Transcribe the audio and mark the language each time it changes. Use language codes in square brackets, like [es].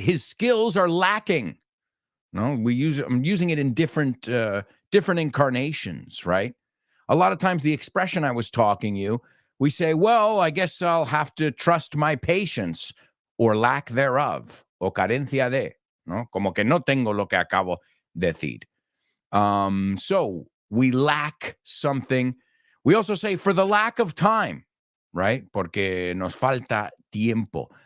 [en] His skills are lacking. No, I'm using it in different incarnations, right? A lot of times the expression I was talking you, we say, well, I guess I'll have to trust my patience or lack thereof, [es] o carencia de, no? Como que no tengo lo que acabo de decir. [en] So we lack something. We also say for the lack of time, right? [es] Porque nos falta tiempo.